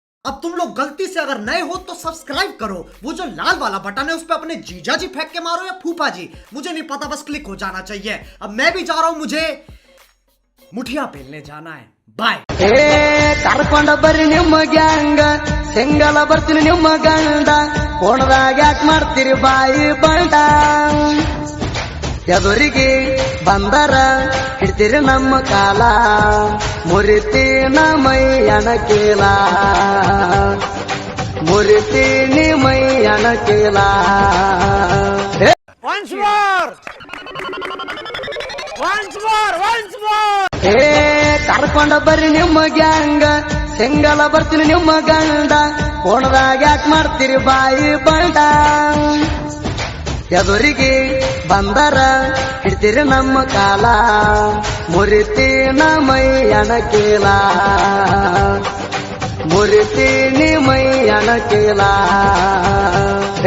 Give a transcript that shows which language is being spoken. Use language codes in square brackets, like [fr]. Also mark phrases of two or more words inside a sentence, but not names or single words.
[hi] अब तुम लोग गलती से अगर नए हो तो सब्सक्राइब करो, वो जो लाल वाला बटन है उस पर अपने जीजा जी फेंक के मारो या फूफा जी, मुझे नहीं पता, बस क्लिक हो जाना चाहिए। अब मैं भी जा रहा हूं, मुझे मुठिया पेलने जाना है। बाय। [kn] ಕರ್ಕೊಂಡ ಬರ್ರಿ ನಿಮ್ಮ ಗ್ಯಾಂಗ ಸಿಂಗಲ ಬರ್ತೀನಿ ನಿಮ್ಮ ಗಂಡ ಕೋಣದಾಗ ಯಾಕೆ ಮಾಡ್ತೀರಿ ಬಾಯಿ ಬಂಡ ಎದುರಿಗೆ ಬಂದರ ಹಿಡ್ತೀರಿ ನಮ್ಮ ಕಾಲ ಮುರಿತೀನ ಮೈ ಅಣಕೀಲ ಮುರಿತೀನಿ ಮೈ ಅಣಕೀಲ [en] Once more! Once more! Once more! [kn] ಕರ್ಕೊಂಡ ಬರ್ರಿ ನಿಮ್ಮ ಗ್ಯಾಂಗ ಸಿಂಗಲ ಬರ್ತೀನಿ ನಿಮ್ಮ ಗಂಡ ಕೋಣದಾಗ ಯಾಕೆ ಮಾಡ್ತೀರಿ ಬಾಯಿ ಬಂಡ ಎದುರಿಗೆ ಬಂದರ ಹಿಡ್ತೀರಿ ನಮ್ಮ ಕಾಲ ಮುರಿತೀನ ಮೈ ಅಣಕೀಲ ಮುರಿತೀನಿ ಮೈ ಅಣಕೀಲ